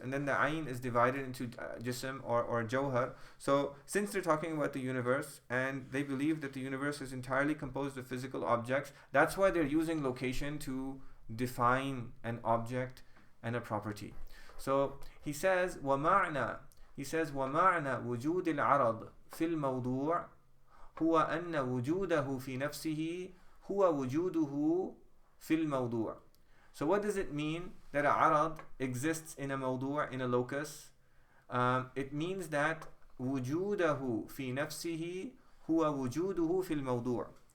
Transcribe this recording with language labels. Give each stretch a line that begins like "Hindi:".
English: And then the ayn is divided into jism or jawhar. So since they're talking about the universe and they believe that the universe is entirely composed of physical objects, that's why they're using location to define an object and a property. So he says
Arabic: ومعنى وجود العرض في الموضوع هو أن وجوده في نفسه هو وجوده في الموضوع.
English: So what does it mean that a arad exists in a mawdu', in a locus? It means that
Arabic: وجوده في نفسه هو وجوده في الموضوع.